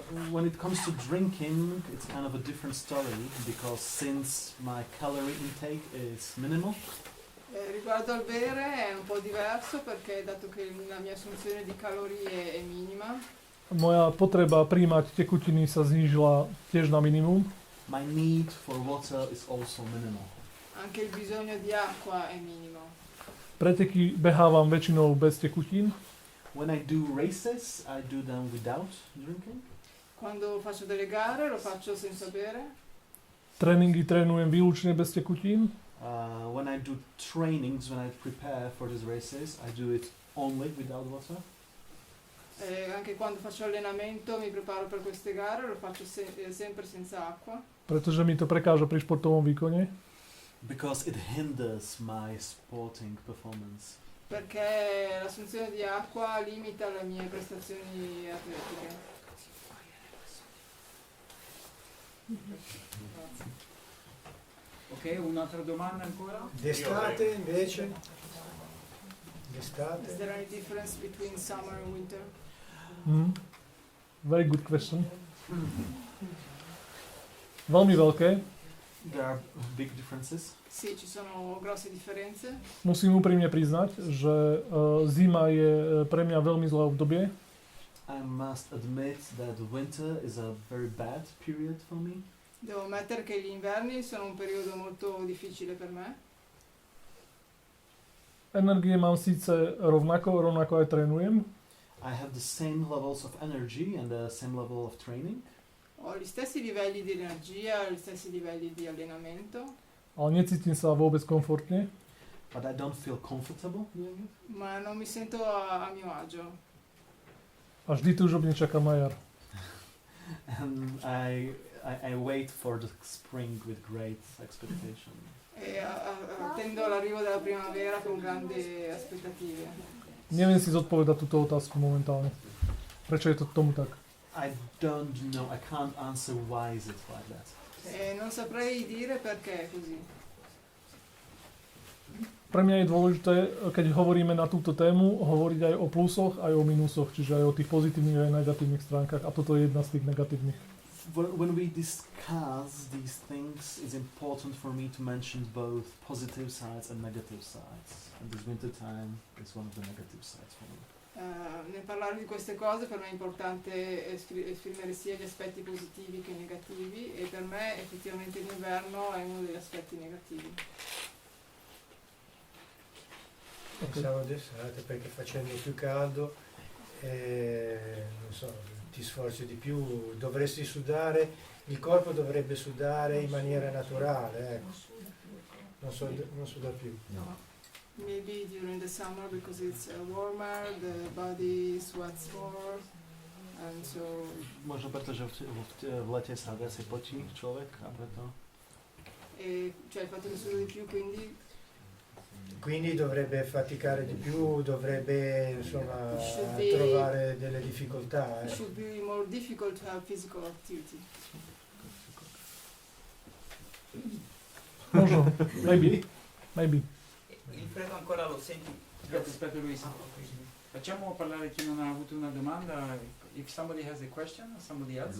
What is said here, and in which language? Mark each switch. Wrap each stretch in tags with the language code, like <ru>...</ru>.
<en>When it comes to drinking, it's kind of a different story because since my calorie intake is minimal.</en> <it>Riguardo al bere è un po' diverso perché dato che la mia assunzione di calorie è minima.</it> <sk>Moja potreba príjmať tekutiny sa znížila tiež na minimum.</sk> <en>My need for water is also minimal.</en> <it>Anche il bisogno di acqua è minimo.</it> <sk>Preteky behávam väčšinou bez tekutín.</sk> <en>When I do races, I do them without drinking.</en> <it>Quando faccio delle gare lo faccio senza bere.</it> <sk>Tréningy trénujem výlučne bez tekutín.</sk> <en>When I do trainings, when I prepare for these races, I do it only without water.</en> <it>Anche quando faccio allenamento, mi preparo per queste gare, lo faccio sempre senza acqua.</it> <sk>Pretože mi to prekáža pri športovom výkone.</sk> <en>Because it hinders my sporting performance.</en> <it>Perché l'assunzione di acqua limita le mie prestazioni atletiche. Ok, un'altra domanda ancora? D'estate invece? D'estate?</it> <en>Is there any difference between summer and winter? Very good question.</en> <sk>Veľmi veľké.</sk> <en>There are big differences.</en> <it>Sì, ci sono grosse differenze.</it> <sk>Musím úprimne priznať, že zima je pre mňa veľmi zlé obdobie.</sk> <en>I must admit that winter is a very bad period for me.</en> <it>Devo ammettere che gli inverni sono un periodo molto difficile per me.</it> <sk>Energie mám síce rovnako aj trénujem.</sk> <en>I have the same levels of energy and the same level of training.</en> <it>Ho gli stessi livelli di energia, gli stessi livelli di allenamento.</it> <sk>Ale necítim sa vôbec komfortne.</sk> <en>But I don't feel comfortable doing it.</en> <it>Ma non mi sento a mio agio.</it> <sk>A vždy túžobne čakám na jar.</sk> <en>And I wait for the spring with great expectation.</en> <it>E attendo l'arrivo della primavera con grandi aspettative.</it> <sk>Neviem si zodpovedať túto otázku momentálne. Prečo je to tomu tak?</sk> <en>I don't know. I can't answer why is it like that.</en> <it>E non saprei dire perché è così.</it> <sk>pre mňa je dôležité, keď hovoríme na túto tému, hovoriť aj o plusoch, aj o minusoch, čiže aj o tých pozitívnych aj negatívnych stránkach. A toto je jedna z tých negatívnych.</sk> <en>When we discuss these things, it's important for me to mention both positive sides and negative sides. And this winter time is one of the negative sides for me.</en> <it>Nel parlare di queste cose per me è importante esprimere sia gli aspetti positivi che negativi, e per me effettivamente l'inverno è uno degli aspetti negativi. Pensavo d'estate perché facendo più caldo non so, ti sforzi di più, dovresti sudare, il corpo dovrebbe sudare in maniera naturale, ecco. Non suda più. No.</it> <en>Maybe during the summer because it's warmer, the body sweats more, and so...</en> <sk>Možno preto, že v lete sa viacej potí človek a preto...</sk> <it>Cioè il fatto che sudo di più, Quindi dovrebbe faticare di più, dovrebbe insomma trovare delle difficoltà.</it> <en>It should be more difficult to have physical activity.</en> <sk>Možno, maybe.</sk> <it>Il freddo ancora lo senti? Aspetta Luisa. Facciamo parlare chi non ha avuto una domanda.</it> <en>If somebody has a question, somebody else.</en>